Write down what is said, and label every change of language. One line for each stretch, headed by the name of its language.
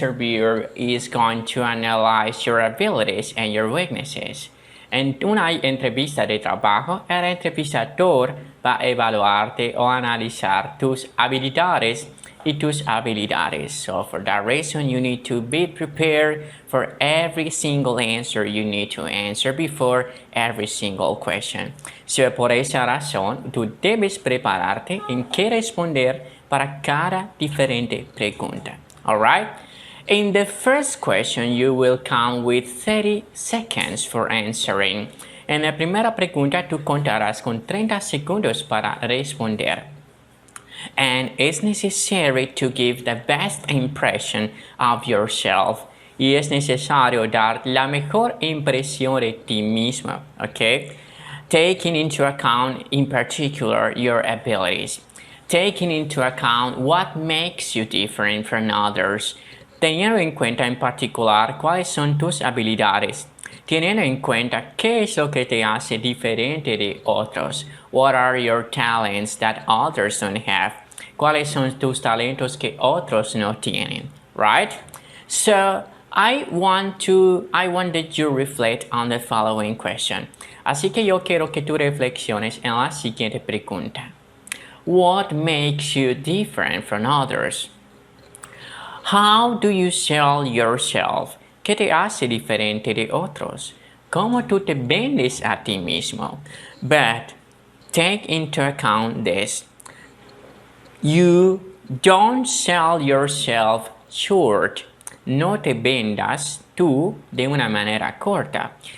English: interviewer is going to analyze your abilities and your weaknesses.
Spanish: En una entrevista de trabajo, el entrevistador va a evaluarte o analizar tus habilidades y tus habilidades.
English: So for that reason, you need to be prepared for every single answer you need to answer before every single question. So
Spanish: por esa razón, tú debes prepararte en qué responder para cada diferente pregunta.
English: Alright? In the first question, you will count with 30 seconds for answering.
Spanish: En la primera pregunta, tú contarás con 30 segundos para responder.
English: And it's necessary to give the best impression of yourself.
Spanish: Y es necesario dar la mejor impresión de ti mismo, okay?
English: Taking into account, in particular, your abilities. Taking into account what makes you different from others.
Spanish: Teniendo en cuenta en particular cuáles son tus habilidades. Teniendo en cuenta qué es lo que te hace diferente de otros.
English: What are your talents that others don't have?
Spanish: ¿Cuáles son tus talentos que otros no tienen?
English: Right? So, I want that you reflect on the following question.
Spanish: Así que yo quiero que tú reflexiones en la siguiente pregunta.
English: What makes you different from others? How do you sell yourself?
Spanish: ¿Qué te hace diferente de otros? ¿Cómo tú te vendes a ti mismo?
English: But take into account this. You don't sell yourself short.
Spanish: No te vendas tú de una manera corta.